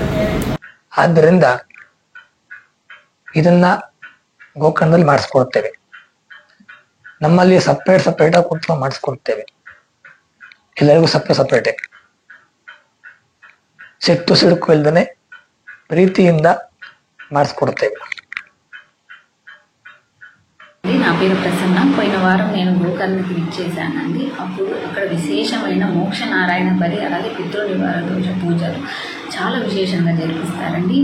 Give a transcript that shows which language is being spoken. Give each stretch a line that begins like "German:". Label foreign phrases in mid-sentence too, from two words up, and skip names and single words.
Kannada: ಆದ್ದರಿಂದ ಇದನ್ನ ಗೋಕರ್ಣದಲ್ಲಿ ಮಾಡಿಸ್ಕೊಡ್ತೇವೆ. ನಮ್ಮಲ್ಲಿ ಸಪ್ರೇಟ್ ಆಗಿ ಕೂತ್ಕೊಂಡು ಮಾಡಿಸ್ಕೊಡ್ತೇವೆ. ಎಲ್ಲರಿಗೂ ಸಪ್ರೇಟೇ, ಸಿಡುಕು ಇಲ್ದೇನೆ ప్రీతిಯಿಂದ ಮಾಡಿಸ್ಕೊಡ್ತೇವೆ.
Telugu: నా పేరు ప్రసన్న. పోయిన వారం నేను గోకర్ణకి విచ్చేసానండి. అప్పుడు అక్కడ విశేషమైన మోక్ష నారాయణ బలి అలాగే పితృ నివారణ రోజు పూజలు చాలా విశేషంగా జరిపిస్తారండి.